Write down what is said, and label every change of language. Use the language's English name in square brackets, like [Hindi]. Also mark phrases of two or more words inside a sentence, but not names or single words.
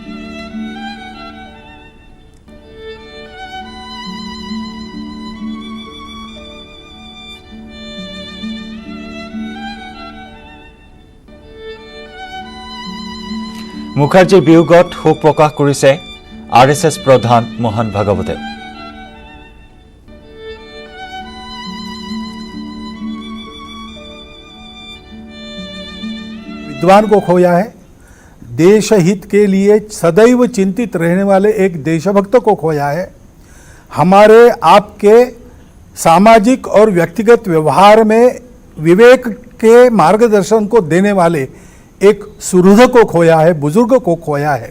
[Assamese] মুখাৰ্জীৰ বিয়োগত শোক প্ৰকাশ কৰিছে RSS প্ৰধান মোহন ভাগৱতে। [Hindi] विद्वान को खोया है, देश हित के लिए सदैव चिंतित रहने वाले एक देशभक्त को खोया है। हमारे आपके सामाजिक और व्यक्तिगत व्यवहार में विवेक के मार्गदर्शन को देने वाले एक सुहृद को खोया है, बुजुर्ग को खोया है।